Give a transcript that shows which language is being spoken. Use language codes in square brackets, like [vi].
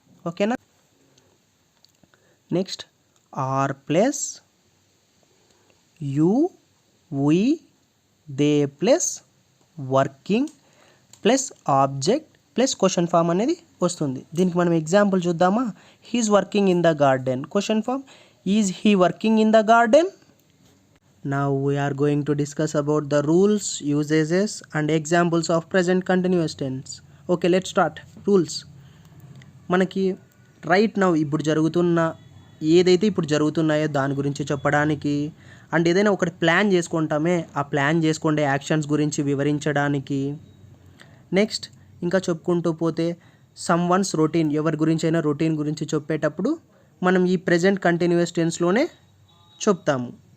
[te] ఓకేనా, next are plus you we they plus working plus object plus question form అనేది వస్తుంది. దీనికి మనం ఎగ్జాంపుల్ చూద్దామా. [en] He is working in the garden, question form is he working in the garden. Now we are going to discuss about the rules, usages and examples of present continuous tense. Okay, let's start. Rules. [te] మనకి right now ఇప్పుడు జరుగుతున్న ఏదైతే ఇప్పుడు జరుగుతున్నాయో దాని గురించి చెప్పడానికి, and ఏదైనా ఒకటి ప్లాన్ చేసుకుంటామే ఆ ప్లాన్ చేసుకునే యాక్షన్స్ గురించి వివరించడానికి. నెక్స్ట్ ఇంకా చెప్పుకుంటూ పోతే సమ్ వన్స్ రొటీన్, ఎవరి గురించి అయినా రొటీన్ గురించి చెప్పేటప్పుడు మనం ఈ ప్రెజెంట్ కంటిన్యూస్ టెన్స్లోనే చెప్తాము.